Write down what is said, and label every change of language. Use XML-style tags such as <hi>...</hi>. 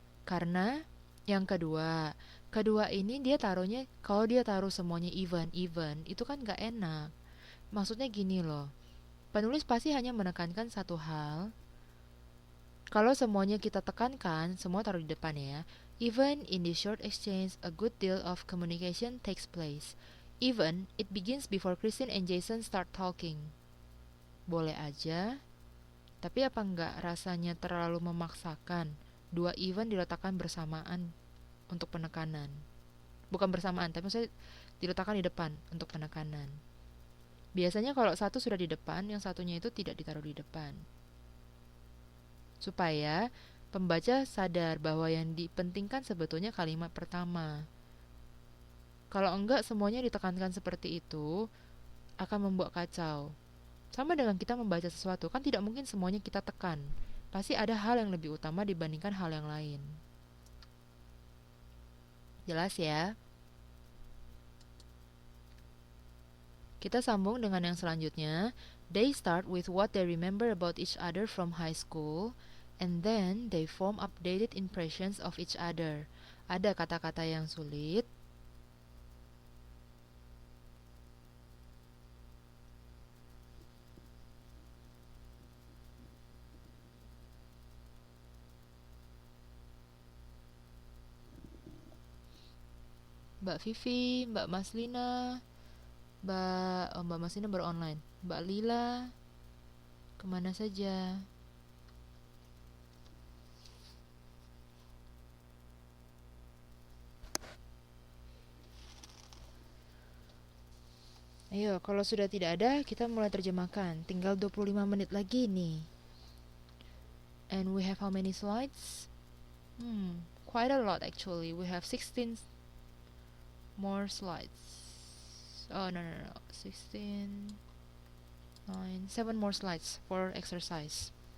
<id>Karena yang kedua. Kedua ini dia taruhnya, kalau dia taruh semuanya even, itu kan gak enak. Maksudnya gini loh. Penulis pasti hanya menekankan satu hal. Kalau semuanya kita tekankan, semua taruh di depan ya.</id> <en>Even in the short exchange, a good deal of communication takes place. Even it begins before Christine and Jason start talking.</en> <id>Boleh aja, tapi apa enggak rasanya terlalu memaksakan dua even diletakkan bersamaan untuk penekanan? Bukan bersamaan, tapi maksudnya diletakkan di depan untuk penekanan. Biasanya kalau satu sudah di depan, yang satunya itu tidak ditaruh di depan. Supaya pembaca sadar bahwa yang dipentingkan sebetulnya kalimat pertama. Kalau enggak semuanya ditekankan seperti itu, akan membuat kacau. Sama dengan kita membaca sesuatu, kan tidak mungkin semuanya kita tekan. Pasti ada hal yang lebih utama dibandingkan hal yang lain. Jelas ya? Kita sambung dengan yang selanjutnya.</id> <en>They start with what they remember about each other from high school, and then they form updated impressions of each other.</en> <id>Ada kata-kata yang sulit. Mbak Vivi, Mbak Maslina, Mbak Maslina baru online. Mbak Lila, kemana saja? Ayo, kalau sudah tidak ada, kita mulai terjemahkan. Tinggal 25 menit lagi nih.</id> <en>And we have how many slides? Quite a lot actually. We have 16 more slides. Oh, no. 16, 9, 7 more slides for exercise.</en>